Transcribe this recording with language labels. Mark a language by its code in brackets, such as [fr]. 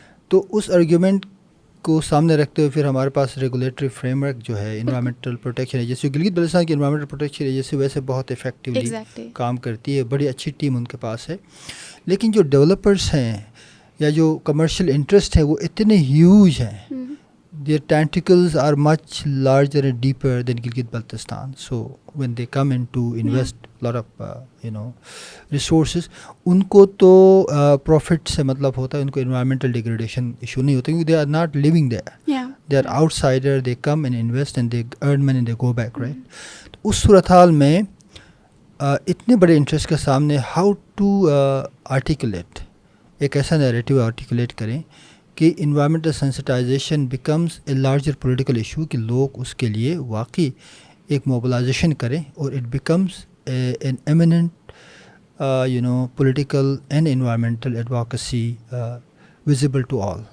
[ur] تو اس آرگیومنٹ کو سامنے رکھتے ہوئے پھر ہمارے پاس ریگولیٹری فریم ورک جو ہے انوائرمنٹل پروٹیکشن ہے, جیسے گلگت بلتستان کی انوائرمنٹل پروٹیکشن ایجنسی ویسے بہت افیکٹولی کام کرتی ہے, بڑی اچھی ٹیم ان کے پاس ہے. لیکن جو ڈیولپرس ہیں یا جو کمرشل انٹرسٹ ہیں وہ اتنے ہیوج ہیں, [en] their tentacles are much larger and deeper than Gilgit Baltistan. So when they come in to invest lot of resources, [ur] ان کو تو [en] profit [ur] سے مطلب ہوتا ہے, ان کو [en] environmental degradation issue [ur] نہیں ہوتا کیونکہ [en] they are not living there. They are outsider, they come and invest and they earn money and they go back, right? [ur] تو اس صورتحال میں اتنے بڑے انٹرسٹ کے سامنے [en] how to articulate [ur] ایک ایسا نیریٹیو آرٹیکولیٹ کریں کہ environmental sensitisation [en] becomes a larger political issue, [ur] کہ لوگ اس کے لیے واقعی ایک موبلائزیشن کریں اور [en] It becomes an eminent political and environmental advocacy visible to all.